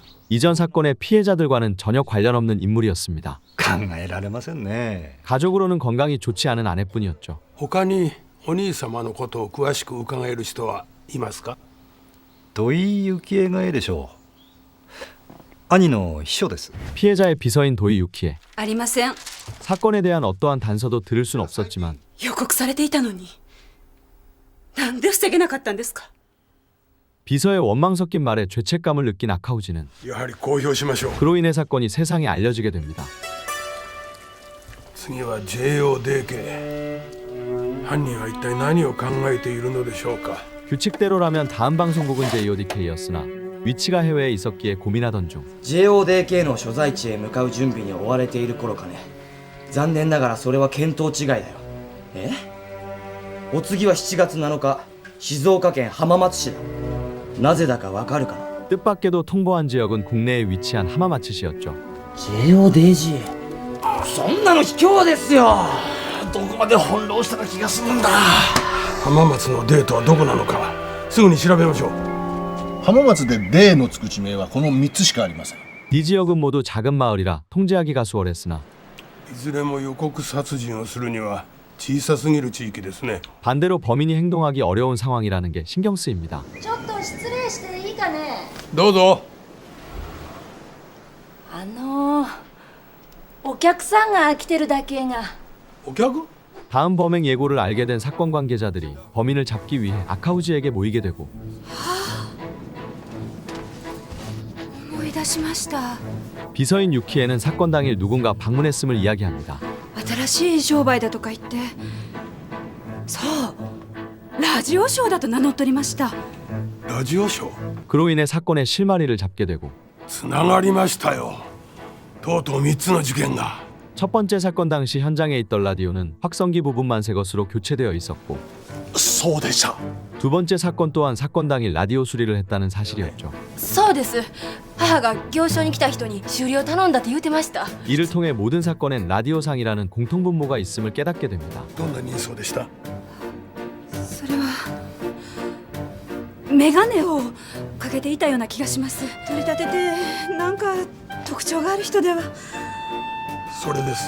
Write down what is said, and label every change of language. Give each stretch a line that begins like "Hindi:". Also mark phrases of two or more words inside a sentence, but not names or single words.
Korean: 이전 사건의 피해자들과는 전혀 관련 없는 인물이었습니다.
Japanese: 考えられませんね。
Korean: 가족으로는 건강이 좋지 않은 아내뿐이었죠.
Japanese: 他にお兄様のことを詳しく伺える人はいますか？土井幸恵がえでしょう。兄の秘書です。
Korean: 피해자의 비서인 도이 유키에
Japanese: ありません。
Korean: 사건에 대한 어떠한 단서도 들을 순 없었지만
Japanese: 予告されていたのになんで防げなかったんですか。
Korean: 비서의 원망 섞인 말에 죄책감을 느낀 아카우지는
Japanese: やはり公表しましょう。
Korean: 그로 인해 사건이 세상에 알려지게 됩니다.
Japanese: 次は JODK。犯人は一体何を考えているのでしょうか。
Korean: 규칙대로라면 다음 방송국은 JODK였으나 위치가 해외에 있었기에 고민하던 중
Japanese: JODK の所在地へ向かう準備に追われている頃かね。残念ながらそれは見当違いだよ。え？お次は7月7日静岡県浜松市だ。なぜだかわかるかな？
Korean: 뜻밖에도 통보한 지역은 국내에 위치한 하마마츠시였죠.
Japanese: JODG そんなの卑怯ですよ。どこまで翻弄したら気が済むんだ。浜松のデートはどこなのかすぐに調べましょう。浜松でデーのつく地名はこの3つしかありません。
Korean: 이 지역은 모두 작은 마을이라 통제하기가 수월했으나
Japanese: いずれも予告殺人をするには小さすぎる地域ですね。
Korean: 반대로 범인이 행동하기 어려운 상황이라는 게 신경 쓰입니다.
Japanese: ちょっと失礼していいかね。どうぞ。お客さんが来てるだけが。お客？
Korean: 다음 범행 예고를 알게 된 사건 관계자들이 범인을 잡기 위해 아카우지에게 모이게 되고
Japanese: 思い出しました。
Korean: 비서인 유키에는 사건 당일 누군가 방문했음을 이야기합니다.
Japanese: 新しい商売だとか言って、そうラジオショーだと名乗っとりました。ラジオショー？
Korean: 그로 인해 사건의 실마리를 잡게 되고
Japanese: つながりましたよ。とうとう3つの事件が。
Korean: 첫 번째 사건 당시 현장에 있던 라디오는 확성기 부분만 새 것으로 교체되어 있었고
Japanese: そうでした。
Korean: 두 번째 사건 또한 사건 당일 라디오 수리를 했다는 사실이었죠.
Japanese: そうです。母が行商に来た人に修理を頼んだって言ってました。
Korean: 이를 통해 모든 사건엔 라디오상이라는 공통분모가 있음을 깨닫게 됩니다.
Japanese: どんな人相でした？それはメガネをかけていたような気がします。取り立ててなんか特徴がある人では。それです。